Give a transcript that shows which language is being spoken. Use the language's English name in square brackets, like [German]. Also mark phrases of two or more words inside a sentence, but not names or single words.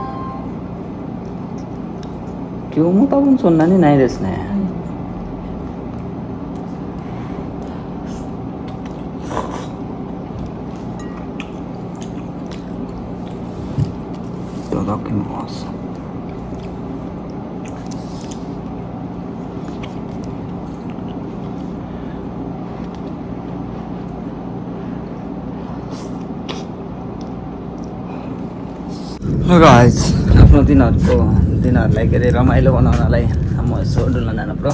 [Japanese] 今日も多分そんなにないですね。いただきます [Nepali] 。गाइस, आफ्नो दिनहरूलाई के अरे रमाइलो बनाउनलाई म यसो डुल्न जानु पर्यो।